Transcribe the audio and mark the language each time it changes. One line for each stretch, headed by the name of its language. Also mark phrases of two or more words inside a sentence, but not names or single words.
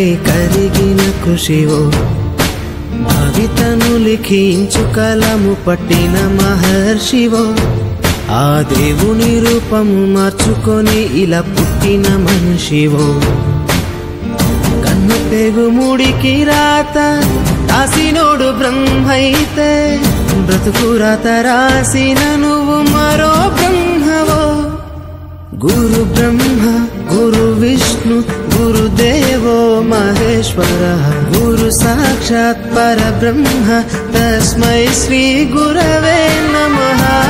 Telugu: కరిగిన కృషివో కవితను లిఖించు కలము పట్టిన మహర్షివో ఆ దేవుని రూపము మార్చుకొని ఇలా పుట్టిన మనిషివో కన్ను పెగు ముడికి రాత రాసినోడు బ్రహ్మైతే బ్రతుకు రాత రాసిన నువ్వు మరో బ్రహ్మవో.
Sanskrit: गुरु ब्रह्मा गुरु विष्णु गुरुदेवो महेश्वरः गुरु साक्षात् परब्रह्म तस्मै श्री गुरवे नमः.